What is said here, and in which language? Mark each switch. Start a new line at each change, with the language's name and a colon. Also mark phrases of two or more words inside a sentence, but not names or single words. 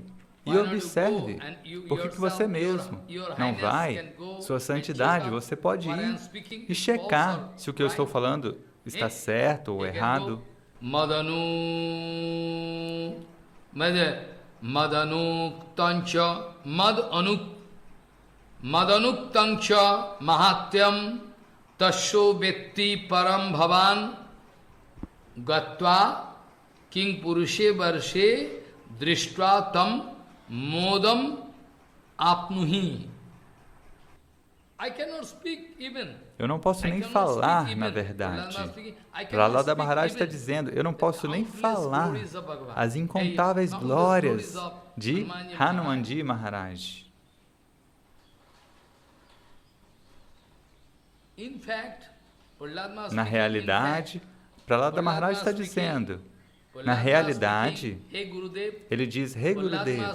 Portuguese: E observe, por que você mesmo não vai? Sua santidade, você pode ir e checar se o que eu estou falando está certo ou errado.
Sanskrit: Madanuktancha mahatyam tasho vetti param bhavan gatva king purushe varshe drishtva tam modam apnuhi.
Portuguese: Eu não posso nem falar, na verdade. Prahlada Maharaj está dizendo, eu não posso nem falar as incontáveis glórias de Hanumanji Maharaj. Na realidade, Prahlada Maharaj está dizendo, na realidade, ele diz, Rei Gurudeva.